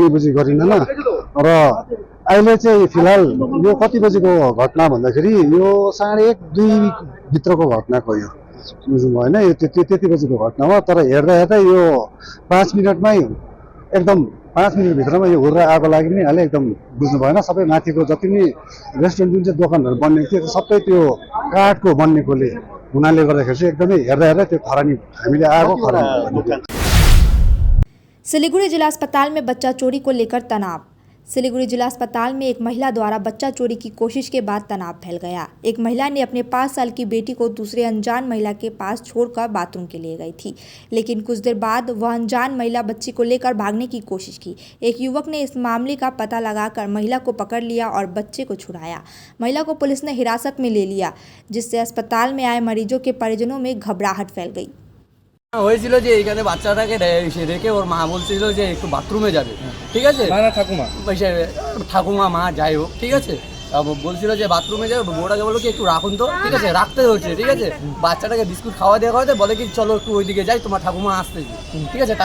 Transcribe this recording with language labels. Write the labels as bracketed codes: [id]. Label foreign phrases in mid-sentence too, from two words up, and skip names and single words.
[ne] बुझी गरिँदैन र अहिले चाहिँ फिलहाल यो कति बजेको घटना भन्दाखेरि यो 1:30-2 भित्रको घटनाको यो बुझ्नु भएन यो त्यति बजेको घटना हो तर हेर्दा हेर्दा यो 5 मिनटमै एकदम 5 मिनटभित्रमा यो हुर्रा आगो लागि पनि हाले एकदम बुझ्नु भएन सबै माथिको जति पनि रेस्टुरेन्ट जुन चाहिँ दोकानहरू बनेको थियो सबै त्यो काठको बन्नेकोले हुनाले गर्दाखेरि चाहिँ एकदमै हेर्दा हेर्दा त्यो खरानी हामीले आगो खरानी। [hi] सिलीगुड़ी जिला अस्पताल में बच्चा चोरी को लेकर तनाव। सिलीगुड़ी जिला अस्पताल में एक महिला द्वारा बच्चा चोरी की कोशिश के बाद तनाव फैल गया। एक महिला ने अपने 5 साल की बेटी को दूसरे अनजान महिला के पास छोड़कर बाथरूम के लिए गई थी, लेकिन कुछ देर बाद वह अनजान महिला बच्ची को लेकर भागने की कोशिश की। एक युवक ने इस मामले का पता लगाकर महिला को पकड़ लिया और बच्चे को छुड़ाया। महिला को पुलिस ने हिरासत में ले लिया, जिससे अस्पताल में आए मरीजों के परिजनों में घबराहट फैल गई। [bn] হয়েছিল যে এখানে বাচ্চাটাকে রেখে ওর মা বলছিল যে একটু বাথরুমে যাবে ঠিক আছে ঠাকুমা মা যাই হোক ঠিক আছে বলছিল যে বাথরুমে যাবে, বউটাকে বললো কি একটু রাখুন তো, ঠিক আছে, রাখতে হচ্ছে, ঠিক আছে, বাচ্চাটাকে বিস্কুট খাওয়া দেওয়া খাওয়াতে বলে কি চলো একটু ওইদিকে যাই, তোমার ঠাকুমা আসতেছি, ঠিক আছে।